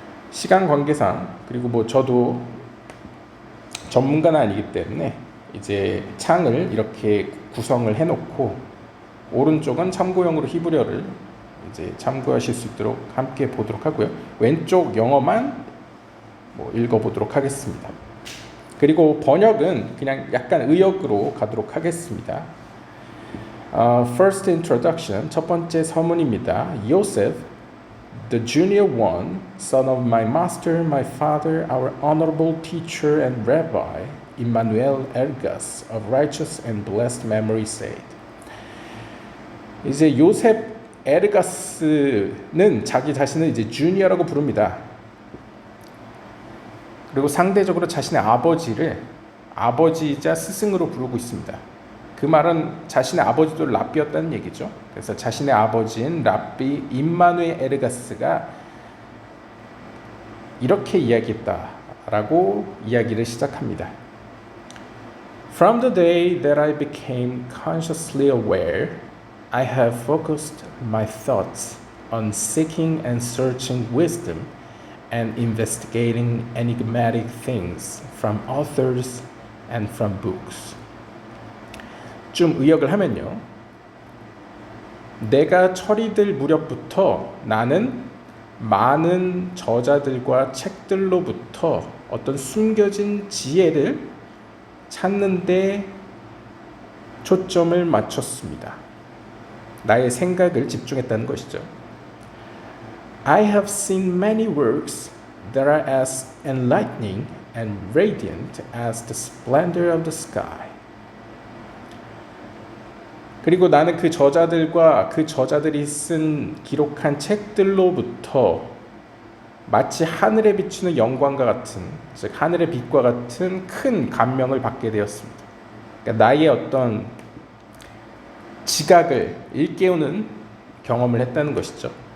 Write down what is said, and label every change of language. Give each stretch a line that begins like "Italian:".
Korean: 시간 관계상 그리고 뭐 저도 전문가는 아니기 때문에 이제 창을 이렇게 구성을 해놓고 오른쪽은 참고용으로 히브리어를 이제 참고하실 수 있도록 함께 보도록 하고요. 왼쪽 영어만 뭐 읽어보도록 하겠습니다. 그리고 번역은 그냥 약간 의역으로 가도록 하겠습니다.
English: First introduction,
Korean: 첫 번째 서문입니다.
English: Yosef, the junior one, son of my master, my father, our honorable teacher and rabbi, Immanuel Ergas, of righteous and blessed memory said.
Korean: 이제 요셉 에르가스는 자기 자신을 이제 주니어라고 부릅니다. 그리고 상대적으로 자신의 아버지를 아버지이자 스승으로 부르고 있습니다. 그 말은 자신의 아버지도 랍비였다는 얘기죠. 그래서 자신의 아버지인 랍비 임마누엘 에르가스가 이렇게 이야기했다라고 이야기를 시작합니다.
English: From the day that I became consciously aware, I have focused my thoughts on seeking and searching wisdom and investigating enigmatic things from authors and from books.
Korean: 좀 의역을 하면요. 내가 철이 들 무렵부터 나는 많은 저자들과 책들로부터 어떤 숨겨진 지혜를 찾는 데 초점을 맞췄습니다. 나의 생각을 집중했다는 것이죠.
English: I have seen many works that are as enlightening and radiant as the splendor of the sky.
Korean: 그리고 나는 그 저자들과 그 저자들이 쓴 기록한 책들로부터 마치 하늘에 비추는 영광과 같은, 즉 하늘의 빛과 같은 큰 감명을 받게 되었습니다. 그러니까 나의 어떤 지각을 일깨우는 경험을 했다는 것이죠.